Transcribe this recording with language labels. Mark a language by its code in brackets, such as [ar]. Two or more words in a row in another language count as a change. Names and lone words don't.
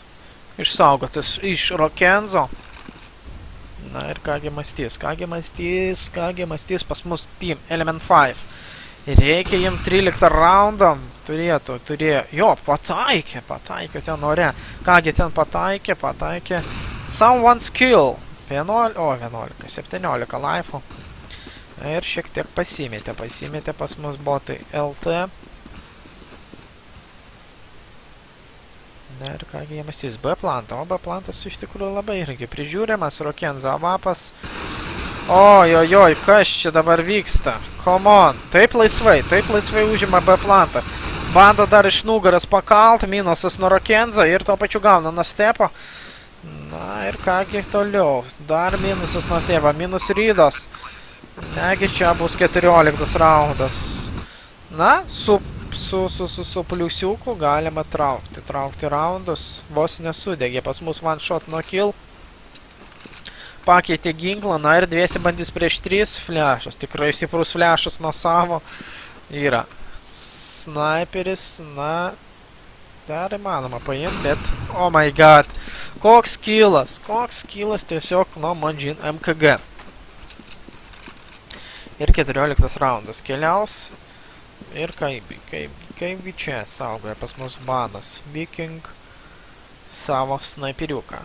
[lt] Išsaugotas iš Rokenzo. Na ir kągi mąstys pas mus Team Element 5. Reikia jiem 13 raundą. Turėjo. Jo, pataikė ten ore. Kągi ten pataikė. [en] Someone's kill. 17 life'ų. [lt] Ir šiek tiek pasimetė pas mus botai LT. Na ir kągi jie mąstys, B plantą, o B plantas iš tikrųjų labai irgi prižiūrimas, Rokenzo avapas. Ojojoj, kas čia dabar vyksta? [en] Come on, [lt] taip laisvai užima B plantą. Bando dar iš nugaras pakalt, minusas nuo Rokenzo ir tuo pačiu gauna nuo stepo. Na ir kągi toliau, dar minusas nuo stepo, minus rydos. Negi čia bus 14 raundas. Na, su pliusiuku galima traukti raundus, vos nesudegė, pas mus [en] one shot no kill, [lt] pakeitė ginklą, na ir dviesi bandys prieš 3 flešas, tikrai stiprus flešas nuo savo, yra sniperis, na, dar įmanoma paimti, bet, [en] oh my god, [lt] koks killas tiesiog nuo Manjin MKG. Ir 14 raundas keliaus. Ir kaipgi čia saugoja pas mus banas. Viking savo snaiperiuką.